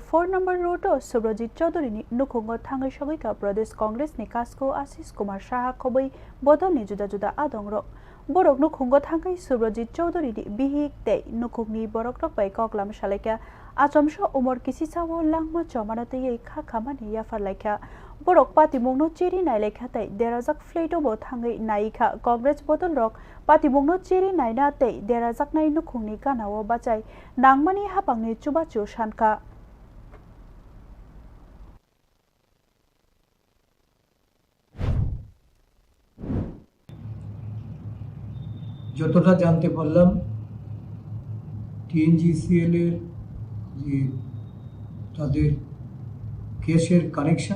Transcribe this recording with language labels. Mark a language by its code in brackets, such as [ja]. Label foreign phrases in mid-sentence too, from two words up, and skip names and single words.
[trp] 4 [en] number road [trp] o Subrajit Chowdhury ni nukhungo thangai sokika Pradesh Congress ni kasko Ashish Kumar Saha khoboi bodol ni juda juda adong rok borok nukhungo thangai Subrajit Chowdhury ni bihik tei nukhungni borok rok bai koklam salaika achomso umor kisi sawo langma chomanate ei kha khamani yafar laika borok patimungno chiri nailekha tai derajak fleito bo thangai naikha Congress bodol rok patimungno chiri naina tei derajak nai nukhungni kanao bachai nangmani hapangni chubachu sanka [bn] যতটা জানতে পারলাম TNGCL এর যে তাদের কেসের কানেকশন